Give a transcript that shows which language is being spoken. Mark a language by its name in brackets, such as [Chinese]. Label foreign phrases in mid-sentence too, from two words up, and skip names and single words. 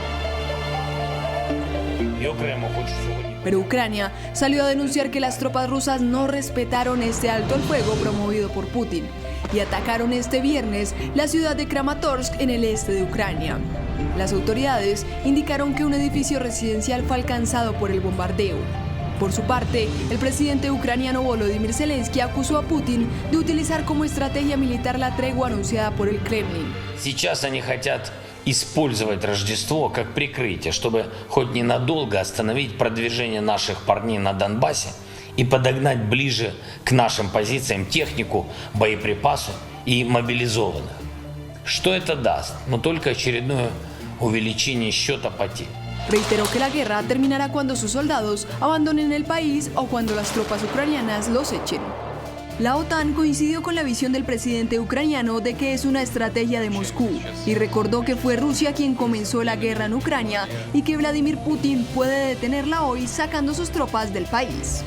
[Spanish] Pero Ucrania salió a denunciar que las tropas rusas no respetaron este alto el fuego promovido por Putin y atacaron este viernes la ciudad de Kramatorsk en el este de Ucrania. Las autoridades indicaron que un edificio residencial fue alcanzado por el bombardeo. Por su parte, el presidente ucraniano Volodymyr Zelensky acusó a Putin de utilizar como estrategia militar la tregua anunciada por el Kremlin. [Russian] Сейчас они хотят использовать Рождество как прикрытие, чтобы хоть ненадолго остановить продвижение наших парней на Донбассе и подогнать ближе к нашим позициям технику, боеприпасы и мобилизованных. Что это даст? Но только очередное увеличение счета потерь. [Spanish] Reiteró que la guerra terminará cuando sus soldados abandonen el país o cuando las tropas ucranianas los echen. La OTAN coincidió con la visión del presidente ucraniano de que es una estrategia de Moscú y recordó que fue Rusia quien comenzó la guerra en Ucrania y que Vladimir Putin puede detenerla hoy sacando sus tropas del país.